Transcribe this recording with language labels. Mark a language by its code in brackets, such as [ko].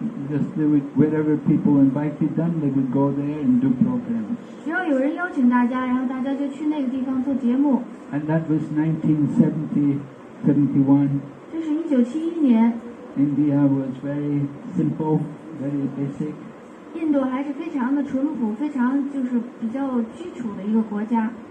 [en] Just they would, wherever people invited them, they would go there and do programs. [zh] 只要有人邀请大家，然后大家就去那个地方做节目。 [en] And that was 1971. [zh] 这是1971年。 [en] India was very simple, very basic. [zh] 印度还是非常的淳朴，非常就是比较基础的一个国家。